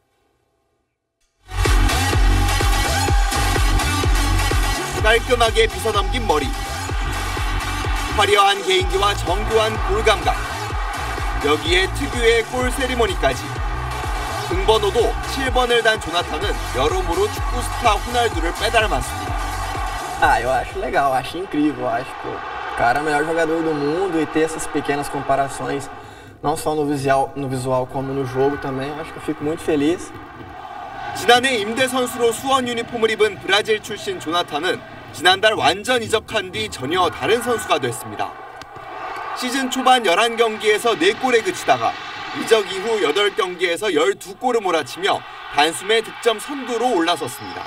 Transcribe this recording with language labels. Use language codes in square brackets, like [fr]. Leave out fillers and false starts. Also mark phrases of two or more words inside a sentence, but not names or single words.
[ko] 깔끔하게 빗어넘긴 머리, 화려한 개인기와 정교한 볼 감각, 여기에 특유의 골 세리머니까지. 등번호도 7번을 단 조나탄은 여러모로 축구 스타 호날두를 빼닮았습니다. [pt] Eu acho legal, acho incrível, acho que o cara é o melhor jogador do mundo e ter essas pequenas comparações, não só no visual como no jogo também, eu acho que eu fico muito feliz. [ko] 지난해 임대 선수로 수원 유니폼을 입은 브라질 출신 조나탄은 지난달 완전 이적한 뒤 전혀 다른 선수가 됐습니다. 시즌 초반 11경기에서 4골에 그치다가 이적 이후 8경기에서 12골을 몰아치며 단숨에 득점 선두로 올라섰습니다.